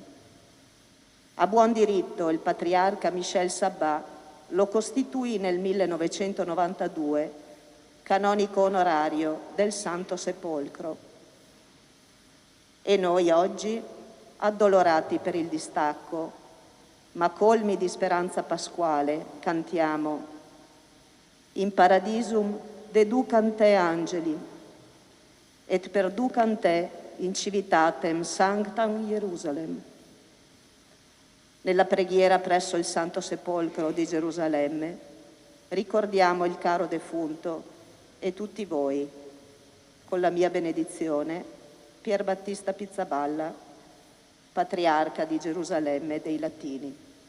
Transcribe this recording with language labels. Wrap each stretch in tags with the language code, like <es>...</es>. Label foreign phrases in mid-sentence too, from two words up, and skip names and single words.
<it>A buon diritto il patriarca Michel Sabbat lo costituì nel 1992 canonico onorario del Santo Sepolcro. E noi oggi, addolorati per il distacco, ma colmi di speranza pasquale, cantiamo</it> <la>In paradisum deducant te angeli, et perducant te in civitatem sanctam Jerusalem.</la> <it>Nella preghiera presso il Santo Sepolcro di Gerusalemme ricordiamo il caro defunto e tutti voi, con la mia benedizione, Pier Battista Pizzaballa, patriarca di Gerusalemme e dei Latini.</it>